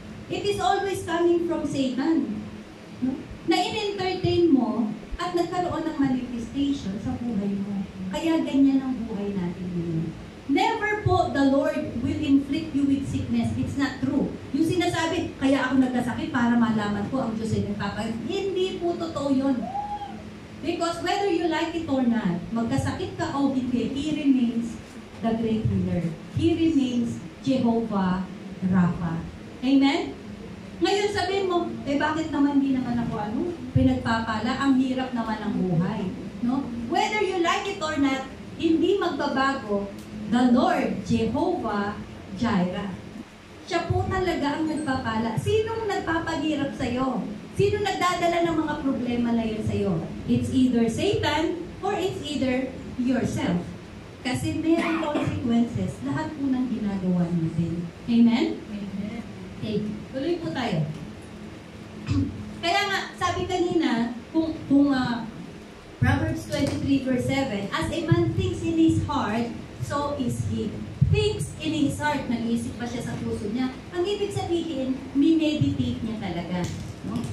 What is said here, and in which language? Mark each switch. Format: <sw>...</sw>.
<en>It is always coming from Satan. No?</en> <tl>Na in-entertain mo at nagkaroon ng manifestation sa buhay mo. Kaya ganyan ang buhay natin ngayon.</tl> <en>Never po the Lord will inflict you with sickness. It's not true.</en> <tl>Yung sinasabi, kaya ako nagkasakit para malaman ko ang Diyos ay nagpapayag. Hindi po totoo yun.</tl> <en>Because whether you like it or not,</en> <tl>magkasakit ka o hindi, He remains the great healer.</tl> <en>He remains Jehovah Rapha. Amen?</en> <tl>Ngayon sabihin mo, bakit naman di naman ako pinagpapala? Ang hirap naman ng buhay. No?</tl> <en>Whether you like it or not,</en> <tl>hindi magbabago the Lord, Jehovah Jireh. Siya po talaga ang nagpapala. Sinong nagpapahirap sa'yo? Sino nagdadala ng mga problema na yun sa'yo?</tl> <en>It's either Satan or it's either yourself.</en> <tl>Kasi mayroong consequences lahat po ng ginagawa natin. Amen?</tl> <en>Amen.</en> <tl>Okay, tuloy po tayo. Kaya nga, sabi kanina, kung</tl> <en>Proverbs 23 verse 7, as a man thinks in his heart, so is he. Thinks in his heart,</en> <tl>nag-iisip pa siya sa puso niya. Ang ibig sabihin, mineditate niya talaga. No?</tl>